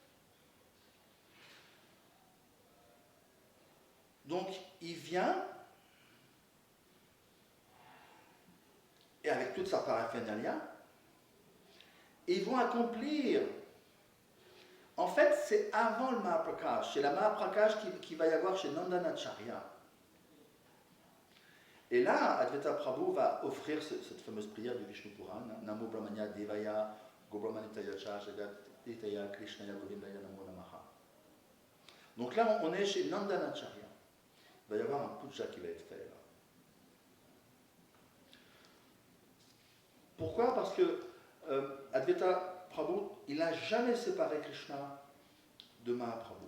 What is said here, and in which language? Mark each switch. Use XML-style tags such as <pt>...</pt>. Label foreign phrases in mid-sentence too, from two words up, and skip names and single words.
<fr>Donc, il vient, et avec toute sa paraphernalia, et ils vont accomplir. En fait, c'est avant le Mahaprakash, c'est la Mahaprakash qui va y avoir chez Acharya. Et là, Advaita Prabhu va offrir cette fameuse prière du Vishnu Puran,</fr> <sa>नमो ब्रह्मण्य देवाय गोब्राह्मणिताय चजगतिताय कृष्णाय गोविन्दाय नमो नमः.</sa> <fr>Donc là, on est chez Acharya. Il va y avoir un puja qui va être fait là. Pourquoi? Parce que Advaita Prabhu, il n'a jamais séparé Krishna de Mahaprabhu.</fr>